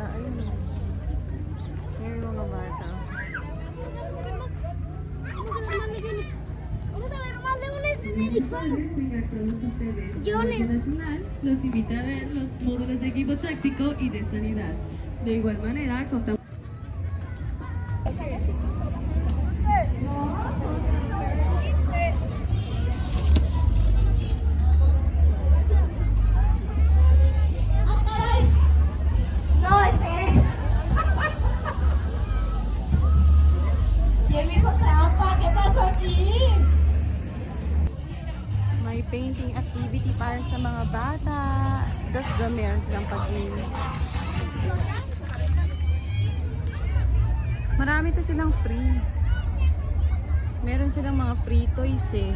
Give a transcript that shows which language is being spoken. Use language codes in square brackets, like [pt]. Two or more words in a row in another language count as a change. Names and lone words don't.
[tl] Ayun eh. Ayun yung mga bata. [es] Vamos a ver más leones en el Nacional los invita a ver los módulos de equipo táctico y de sanidad. De igual manera, contamos. No, espere. ¿Quién hizo trampa? ¿Qué pasó aquí? [tl] May [en] painting activity [tl] para sa mga bata. Tapos meron silang pag-games. Marami to silang free. Meron silang mga [en] free toys [tl] eh.